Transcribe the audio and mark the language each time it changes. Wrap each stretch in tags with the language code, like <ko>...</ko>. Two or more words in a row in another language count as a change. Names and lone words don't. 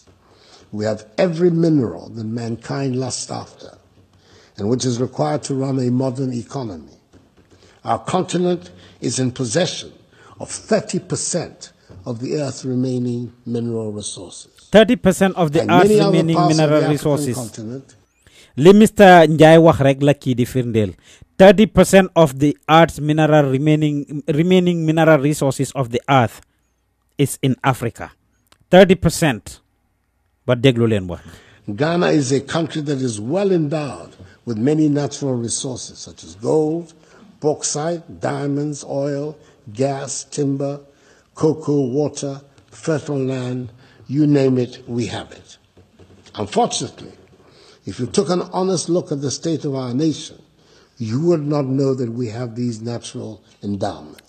<en>We have every mineral that mankind lusts after, and which is required to run a modern economy. Our continent is in possession of 30% of the Earth's remaining mineral resources. 30% of the Earth's remaining mineral resources.</en> <wo>Li Mr. Njai wax rek la kii di firndeel.</wo> <en>30% of the Earth's remaining mineral resources of the Earth is in Africa.</en> <wo>30%. But déglu leen wax.</wo> <en>Ghana is a country that is well endowed with many natural resources such as gold, bauxite, diamonds, oil, gas, timber, cocoa, water, fertile land, you name it, we have it. Unfortunately, if you took an honest look at the state of our nation, you would not know that we have these natural endowments.</en>